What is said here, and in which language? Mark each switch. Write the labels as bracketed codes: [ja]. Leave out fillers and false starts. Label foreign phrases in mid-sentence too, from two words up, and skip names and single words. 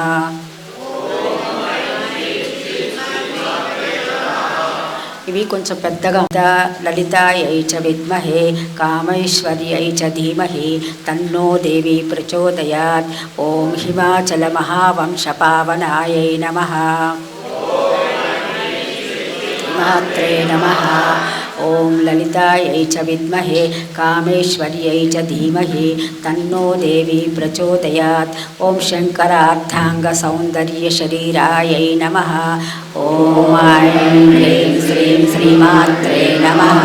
[te] ఇవి కొంచెం పెద్దగా. [sa] లలితాయై చ విద్మహే కామైశ్వర్యై చ ధీమహి తన్నో దేవీ ప్రచోదయాత్. ఓం హిమాచల మహావంశ పావనాయై నమః. श्रीमात्रे नमः। ॐ ललितायै च विद्महे कामेश्वर्यै च धीमहि तन्नो देवी प्रचोदयात्। ॐ शङ्करार्थाङ्गसौन्दर्यशरीरायै नमः। ॐ ऐं ह्रीं श्रीं श्रीमात्रे नमः।